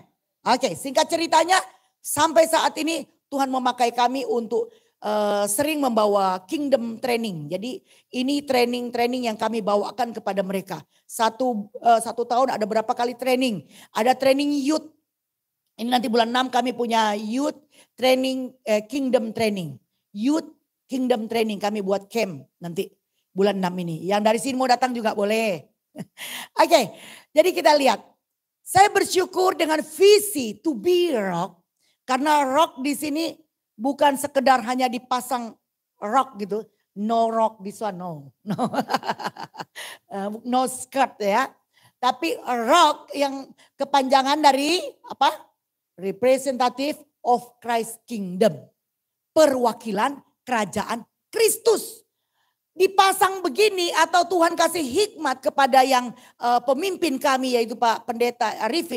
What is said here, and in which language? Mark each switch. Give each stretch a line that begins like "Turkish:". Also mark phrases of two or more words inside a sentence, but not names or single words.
Indonesian: Oke, singkat ceritanya sampai saat ini Tuhan memakai kami untuk sering membawa
English: kingdom training.
Indonesian: Jadi ini training-training yang kami bawakan kepada mereka. Satu tahun ada berapa kali training. Ada
English: training youth.
Indonesian: Ini nanti bulan 6 kami punya
English: youth training, kingdom training. Youth kingdom training
Indonesian: kami buat camp nanti bulan 6 ini. Yang dari sini mau datang juga boleh. Oke, jadi kita lihat. Saya bersyukur dengan visi
English: to be rock.
Indonesian: Karena rock di sini bukan sekedar hanya dipasang rock gitu.
English: No rock this one, no. No skirt ya.
Indonesian: Tapi rock yang kepanjangan dari apa?
English: Representative of Christ Kingdom.
Indonesian: Perwakilan kerajaan Kristus. Dipasang begini atau Tuhan kasih hikmat kepada yang pemimpin kami yaitu Pak Pendeta Arifin.